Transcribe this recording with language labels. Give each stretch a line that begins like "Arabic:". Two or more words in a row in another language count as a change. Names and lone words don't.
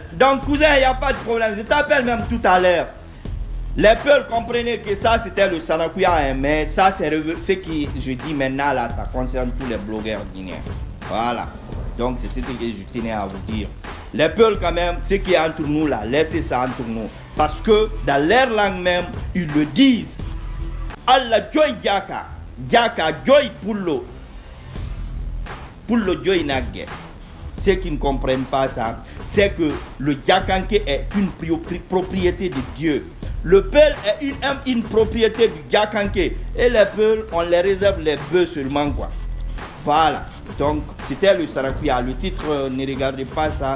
French: Donc, cousin, il n'y a pas de problème. Je t'appelle même tout à l'heure. Les Peuls comprenaient que ça, c'était le Sanakuya, hein, mais ça, c'est ce que je dis maintenant, là, ça concerne tous les blogueurs guinéens. Voilà. Donc, c'est ce que je tenais à vous dire. Les Peuls, quand même, ce qui est entre nous, là, laissez ça entre nous. Parce que, dans leur langue même, ils le disent.
Fula: Allah joy Djaka. Djaka joy Pullo. Pullo joy Nagge.
French: Ceux qui ne comprennent pas ça, c'est que le Djakanke est une propriété de Dieu. Le Peul est une propriété du Djakanke. Et les Peuls, on les réserve les bœufs seulement, quoi. Voilà. Donc, c'était le Sarakuya. Le titre, ne regardez pas ça.